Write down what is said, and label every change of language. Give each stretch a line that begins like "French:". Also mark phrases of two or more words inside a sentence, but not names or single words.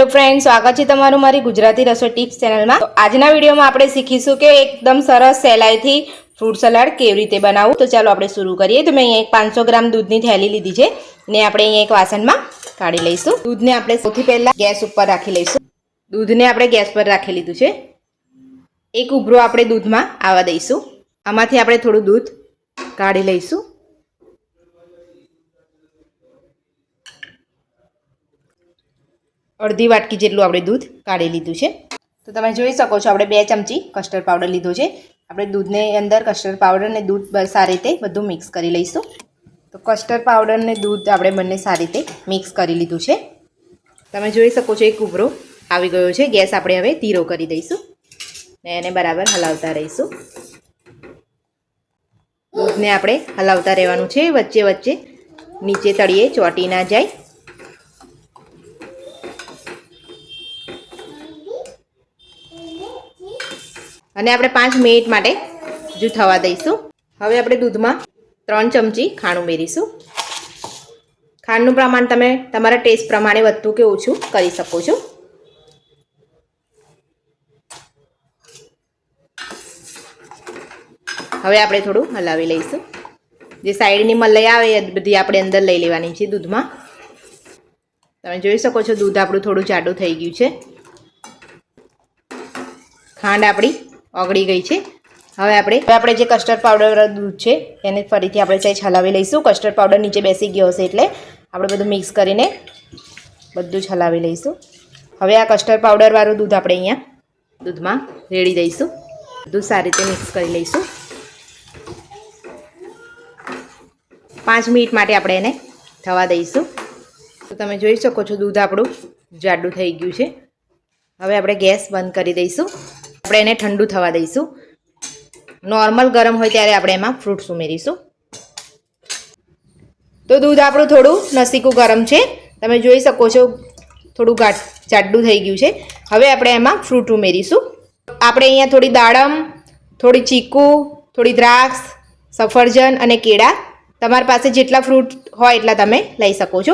English: Hello friends,
Hindi: स्वागत है
Gujarati: તમારૂ મારી ગુજરાતી રસોઈ ટિપ્સ ચેનલ માં। તો આજના વીડિયો માં આપણે શીખીશું કે એકદમ સરસ સહેલાઈ થી ફ્રૂટ સલાડ કેવી રીતે બનાવું। તો ચાલો આપણે શરૂ કરીએ। તો મેં અહીંયા એક 500 ગ્રામ દૂધની થેલી લીધી છે ને આપણે અહીંયા એક વાસણમાં કાઢી લઈશું। દૂધને આપણે સૌથી પહેલા ગેસ પર રાખી લઈશું। દૂધને આપણે ગેસ પર રાખી લીધું છે। એક ઉભરો આપણે દૂધમાં આવવા દઈશું। આમાંથી આપણે થોડું દૂધ કાઢી લઈશું। અર્ધી વાટકી જેટલું આપણે દૂધ કાઢી લીધું છે। તો તમે જોઈ શકો છો આપણે 2 ચમચી
English: custard powder
Gujarati: લીધો છે। આપણે દૂધને અંદર
English: custard powder
Gujarati: ને દૂધ સારી રીતે બધું મિક્સ કરી લઈશું। તો
English: custard powder
Gujarati: ને દૂધ આપણે બંને સારી રીતે મિક્સ કરી લીધું છે। તમે જોઈ શકો છો એક ઉભરો આવી ગયો છે। ગેસ આપણે હવે ધીરો કરી દઈશું ને એને બરાબર હલાવતા રહીશું। દૂધને આપણે હલાવતા રહેવાનું છે, વચ્ચે વચ્ચે નીચે તળિયે ચોંટી ના જાય। અને આપણે 5 મિનિટ માટે હજુ થવા દઈશું। હવે આપણે દૂધમાં 3 ચમચી ખાંડ ઉમેરીશું। ખાંડનું પ્રમાણ તમે તમારા ટેસ્ટ પ્રમાણે વધતું કે ઓછું કરી શકો છો। હવે આપણે થોડું હલાવી લઈશું। જે સાઈડની મલાઈ આવે એ બધી આપણે અંદર લઈ લેવાની છે દૂધમાં। તમે જોઈ શકો છો દૂધ આપણું થોડું જાડું થઈ ગયું છે। ખાંડ આપણી ઓગળી
Hindi: गई है।
Gujarati: હવે આપણે જે
English: custard powder
Gujarati: દૂધ છે એને ફરીથી આપણે સહેજ હલાવી લઈશું।
English: custard powder
Gujarati: નીચે બેસી ગયો હશે એટલે આપણે બધું મિક્સ કરીને બધું જ હલાવી લઈશું। હવે આ
English: custard powder
Gujarati: વાળું દૂધ આપણે અહીંયા દૂધમાં રેડી દઈશું। બધું સારી રીતે મિક્સ કરી લઈશું। 5 મિનિટ માટે આપણે એને થવા દઈશું। તો તમે જોઈ શકો છો દૂધ આપણું જાડું થઈ ગયું છે। હવે આપણે ગેસ બંધ કરી દઈશું। આપણે એને ઠંડુ થવા દઈશું। નોર્મલ ગરમ હોય ત્યારે આપણે એમાં ફ્રૂટ્સ ઉમેરીશું। તો દૂધ આપણું થોડું નસીકું ગરમ છે। તમે જોઈ શકો છો થોડું જાડું થઈ ગયું છે। હવે આપણે એમાં ફ્રૂટ ઉમેરીશું। આપણે અહીંયા થોડી દાડમ, થોડી ચીકુ, થોડી દ્રાક્ષ, સફરજન અને કેળા, તમારી પાસે જેટલા ફ્રૂટ હોય એટલા તમે લઈ શકો છો।